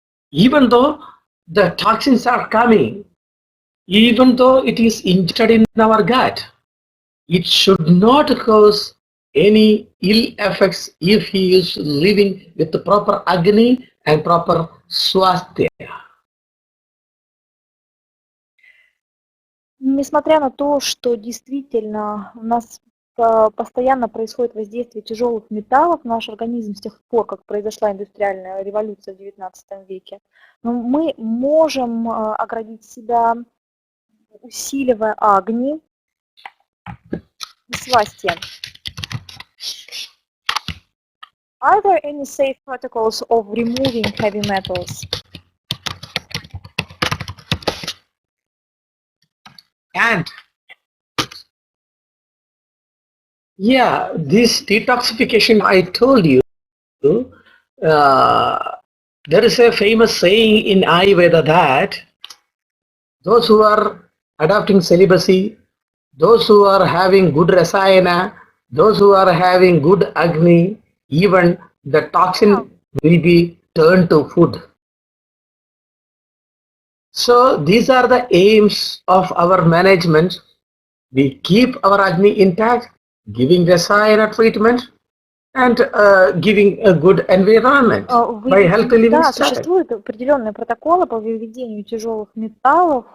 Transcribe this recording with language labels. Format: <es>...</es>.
<en>Even though the toxins are coming, even though it is injected in our gut, it should not cause any ill effects if he is living with the proper agni and proper swasthya.</en> <ru>Несмотря на то, что действительно у нас постоянно происходит воздействие тяжелых металлов в наш организм с тех пор, как произошла индустриальная революция в XIX веке, но мы можем оградить себя, усиливая агни и свасти.</ru> <en>Are there any safe protocols of removing heavy metals? And yeah, this detoxification I told you, there is a famous saying in Ayurveda that those who are adopting celibacy, those who are having good rasayana, those who are having good agni, even the toxin will be turned to food. So these are the aims of our management. We keep our agni intact, giving rasayana treatment and giving a good environment by healthy living</en> <ru>Да,</ru> <en>style.</en> <ru>существуют определенные протоколы по выведению тяжелых металлов.</ru>